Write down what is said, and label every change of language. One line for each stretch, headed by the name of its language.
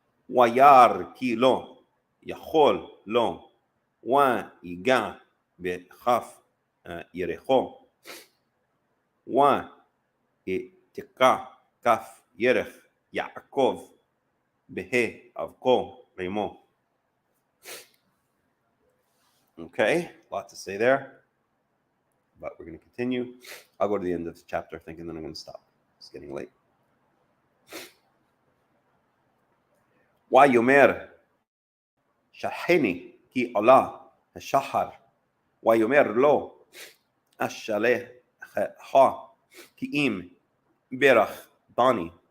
Hebrew: וירא כי לא יכול לו ויגע בכף ירחו ותקע כף ירך יעקב בהאבקו עמו.
English: Okay, a lot to say there, but we're going to continue. I'll go to the end of the chapter thinking that I'm going to stop. It's getting late.
Hebrew: ויאמר שלחני כי עלה השחר ויאמר לו אשלחך כי אם ברכתני.